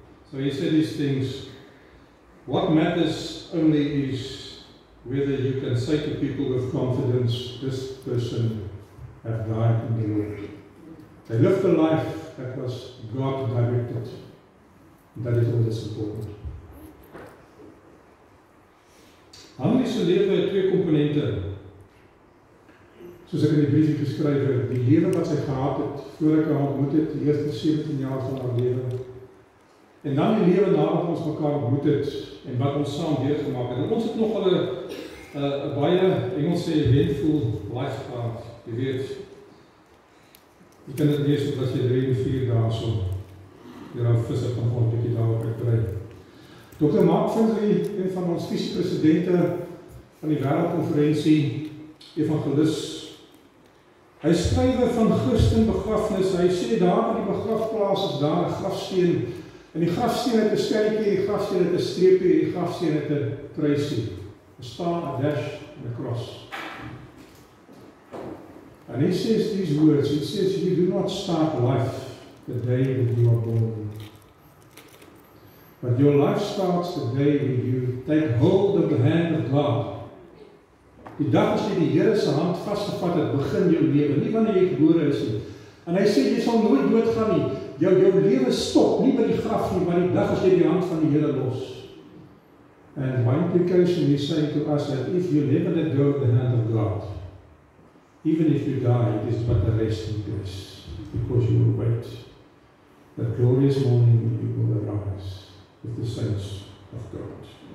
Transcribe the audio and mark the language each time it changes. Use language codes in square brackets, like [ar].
[en] So he said these things. What matters only is whether you can say to people with confidence, this person have died in the Lord. They lived a life that was God directed. That is all that's important. [af] Hanlie se lewe het twee komponente. Soos ek in die briefie geskryf het, die lewe wat sy gehad het, voor ek haar ontmoet het, die eerste 17 jaar van haar lewe. En dan die lewe nadat ons mekaar ontmoet het, en wat ons saam deurgemaak het. En ons het nog een baie, Engels sê, [en] eventful life [af] gehad, jy weet. Jy kan dit lees, as jy 3 en 4 dae so, hier aan visser van ons, bietjie daarop uitbrei. Dr. Mark Findley, een van ons vice-presidente van die Wêreldkonferensie, evangelis, Hy skrywe van Christen begrafnis, hy sê daar by die begrafplaas is daar 'n grafsteen, en die grafsteen het 'n sterretjie, die grafsteen het 'n streepie, die grafsteen het 'n kruisie. Er staan 'n dash en 'n cross. [en] And he says these words, he says, you do not start life the day that you are born. But your life starts the day when you take hold of the hand of God. [af] Die dag as jy die Here se hand vasgevat het, begin jou lewe, nie wanneer jy gebore is nie. En hy sê, jy sal nooit doodgaan nie. Jou lewe stop, nie by die graf nie, maar die dag as jy die hand van die Here los. [en] And one implication is saying to us that if you never let go of the hand of God, even if you die, it is but a resting place, because you will wait. That glorious morning when you will arise with the saints of God.